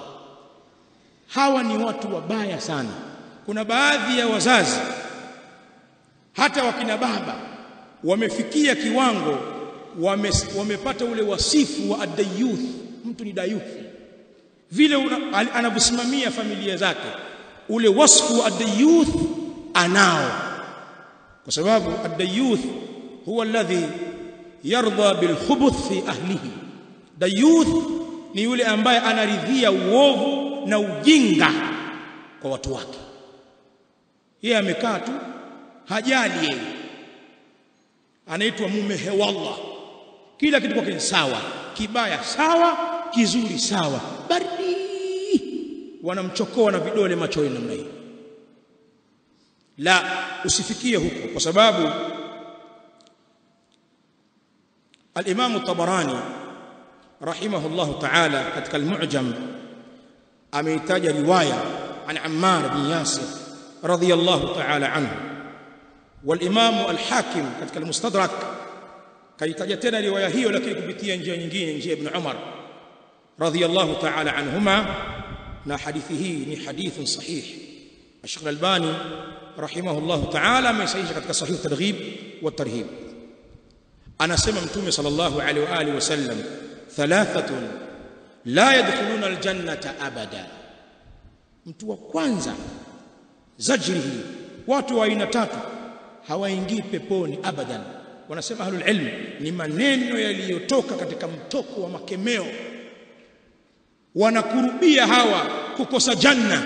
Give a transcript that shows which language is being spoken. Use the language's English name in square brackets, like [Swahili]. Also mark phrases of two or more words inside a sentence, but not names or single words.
[Swahili] Hawa ni watu wabaya sana. Kuna baadhi ya wazazi, hata wakina baba, wamefikia kiwango, wamepata ule wasifu wa ad-dayuth. Mtu ni dayuthi vile anavyosimamia familia zake, ule wasfu wa ad-dayuth anao, kwa sababu [Arabic] الديوث هو الذي يرضى بالخبث في أهله. [Swahili] Dayuth ni yule ambaye anaridhia uovu na ujinga kwa watu wake. Yeye amekaa tu, hajali yeye, anaitwa mume hewallah, kila kitu kwake sawa, kibaya sawa, kizuri sawa, baridi wanamchokoa na vidole machoni namna hii. La, usifikie huko, kwa sababu al-Imam at-Tabarani [Arabic] رحمه الله تعالى [Swahili] katika al-Mu'jam ameitaja riwaya an Ammar bin Yasir [Arabic] رضي الله تعالى عنه والإمام [Swahili] al-Hakim katika al-Mustadrak kaitaja tena riwaya hiyo, lakini kupitia njia nyingine, njia Ibn Umar [Arabic] رضي الله تعالى عنهما, [Swahili] na hadithi hii ni [Arabic] حديث صحيح. [Swahili] Sheikh al-Albani [Arabic] رحمه الله تعالى [Swahili] amesahihisha katika sahih at-Targhib wa at-Tarhib. Anasema Mtume [Arabic] صلى الله عليه وسلم ثلاثة لا يدخلون الجنة أبدا. [Swahili] Mtu wa kwanza zajrihi, watu wa aina tatu hawaingii peponi abadan. Wanasema [Arabic] أهل العلم [Swahili] ni maneno yaliyotoka katika mtoko wa makemeo, wanakurubia hawa kukosa janna.